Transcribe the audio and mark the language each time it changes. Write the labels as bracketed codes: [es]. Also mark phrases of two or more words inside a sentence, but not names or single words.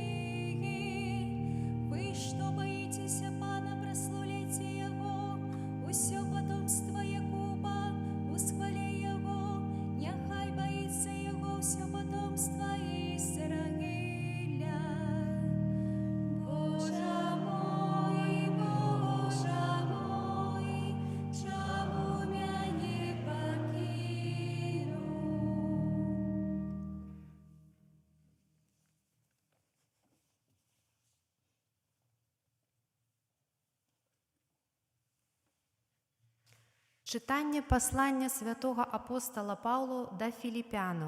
[be] Вы, што баіцеся Пана, праслаўляйце Яго, усё патомства Якуба, усхваляй Яго, няхай баіцца Яго ўсё патомства Ізраіля. Божа мой, чаму мяне пакінуў? [uk] Читання послання святого апостола Павла до Філіп'янів.